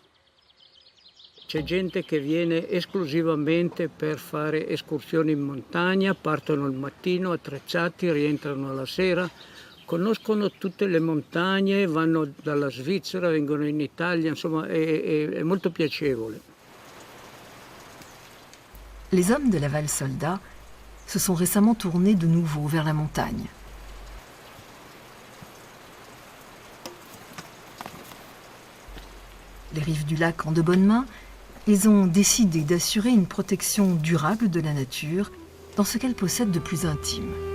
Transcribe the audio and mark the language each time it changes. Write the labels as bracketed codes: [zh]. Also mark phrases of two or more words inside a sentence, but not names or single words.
[it] C'è gente che viene esclusivamente per fare escursioni in montagna, partono il mattino attrezzati, rientrano la sera, conoscono tutte le montagne, vanno dalla Svizzera, vengono in Italia, insomma è molto piacevole. [fr] Les hommes de la Val-Soldat se sont récemment tournés de nouveau vers la montagne. Les rives du lac en de bonnes mains, ils ont décidé d'assurer une protection durable de la nature dans ce qu'elle possède de plus intime.